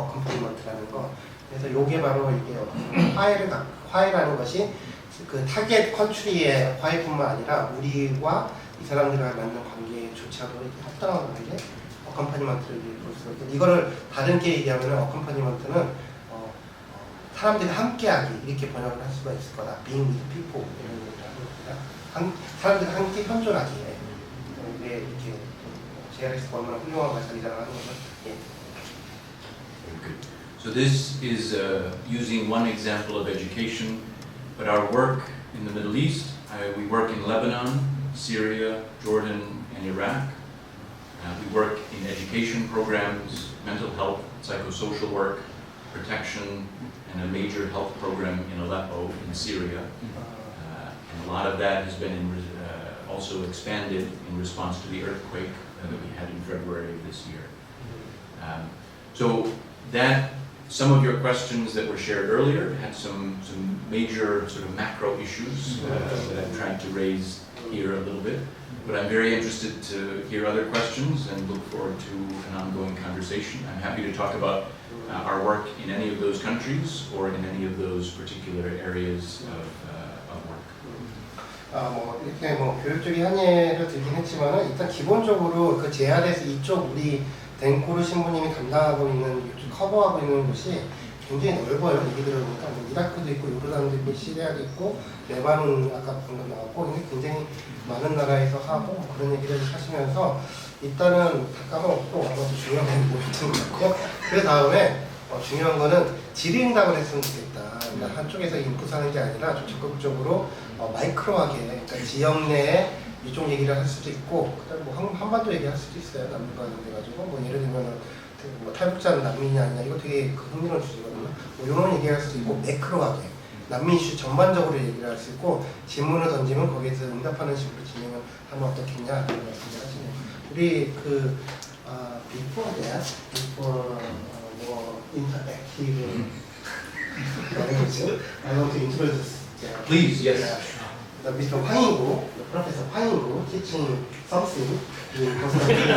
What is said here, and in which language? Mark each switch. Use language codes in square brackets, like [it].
[ko] 어컴퍼니먼트라는 거. 그래서 요게 바로 이게 화해라는 것이 그 타겟 컨트리의 화해뿐만 아니라 우리와 이 사람들과 맞는 관계조차도 이렇게 합당한 관계, 어컴퍼니먼트를 볼 수가 있고 이거를 다른게 얘기하면 어컴퍼니먼트는 사람들이 함께하기 이렇게 번역을 할 수가 있을 거다. [en] Being with people [ko] 이런 얘기를 합니다. 사람들이 함께 현존하기 이게 이렇게 JRS가 얼마나 훌륭한 발상이라고 하는 거죠. 예. [en] Very good. So this is using one example of education, but our work in the Middle East, we work in Lebanon, Syria, Jordan, and Iraq. We work in education programs, mental health, psychosocial work, protection, and a major health program in Aleppo in Syria. And a lot of that has been also expanded in response to the earthquake that we had in February of this year. So that some of your questions that were shared earlier had some major sort of macro issues that I'm trying to raise here a little bit. But I'm very interested to hear other questions and look forward to an ongoing conversation. I'm happy to talk about our work in any of those countries or in any of those particular areas of work. [ko] 이렇게 교육적인 한예를 들긴 했지만은 일단 기본적으로 그 JRS 이쪽 우리 덴코르 신부님이 담당하고 있는 커버하고 있는 곳이 굉장히 넓어요. 얘기 들어보니까 이라크도 있고 요르단도 있고 시리아도 있고 레바논 아까 방금 나왔고 굉장히 많은 나라에서 하고 그런 얘기를 하시면서 일단은 다 까먹었고 아무것도 중요한 건 모르겠던 것 같고 그 다음에 중요한 거는 질의응답을 했으면 좋겠다. 그러니까 한쪽에서 인풋하는 게 아니라 좀 적극적으로 마이크로하게 그러니까 지역 내에 이쪽 얘기를 할 수도 있고 그다음에 뭐 한반도 얘기할 수도 있어요. 남북 관련돼가지고 뭐 예를 들면은 뭐 탈북자는 난민이 아니냐 이거 되게 흥미로운 주제거든요. 뭐 이런 얘기할 수도 있고 매크로하게 난민 이슈 전반적으로 얘기를 할 수 있고 질문을 던지면 거기에 대해서 응답하는 식으로 진행을 하면 어떻겠냐라는 말씀을 하시네요. 우리 그 [en] before that, before more interactive language, I want to introduce. Please, yes. Mr. 황인구, Professor 황인구, teaching something in Costa